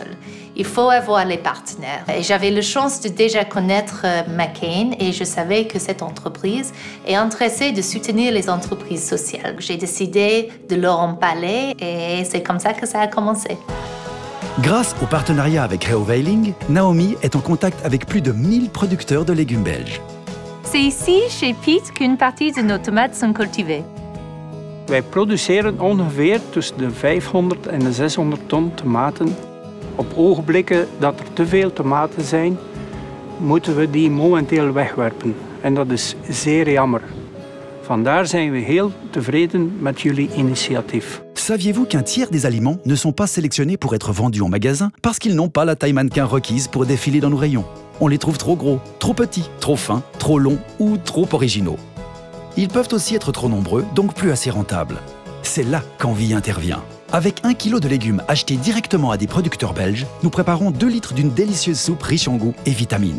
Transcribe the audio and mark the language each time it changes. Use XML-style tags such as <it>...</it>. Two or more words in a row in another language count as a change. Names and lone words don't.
<fr>Il faut avoir les partenaires. Et j'avais la chance de déjà connaître McCain et je savais que cette entreprise est intéressée de soutenir les entreprises sociales. J'ai décidé de leur en parler et c'est comme ça que ça a commencé. Grâce au partenariat avec Reoveiling, Naomi est en contact avec plus de 1000 producteurs de légumes belges. C'est ici, chez Piet, qu'une partie de nos tomates sont cultivées.</fr> <nl>Wij produceren ongeveer tussen de 500 en de 600 ton tomaten. Op ogenblikken dat er te veel tomaten zijn, moeten we die momenteel wegwerpen. En dat is zeer jammer. Vandaar zijn we heel tevreden met jullie initiatief.</nl> <fr>Saviez-vous qu'un tiers des aliments ne sont pas sélectionnés pour être vendus en magasin parce qu'ils n'ont pas la taille mannequin requise pour défiler dans nos rayons? On les trouve trop gros, trop petits, trop fins, trop longs ou trop originaux. Ils peuvent aussi être trop nombreux, donc plus assez rentables. C'est là qu'Envie intervient. Avec 1 kg de légumes achetés directement à des producteurs belges, nous préparons 2 litres d'une délicieuse soupe riche en goût et vitamines.</fr>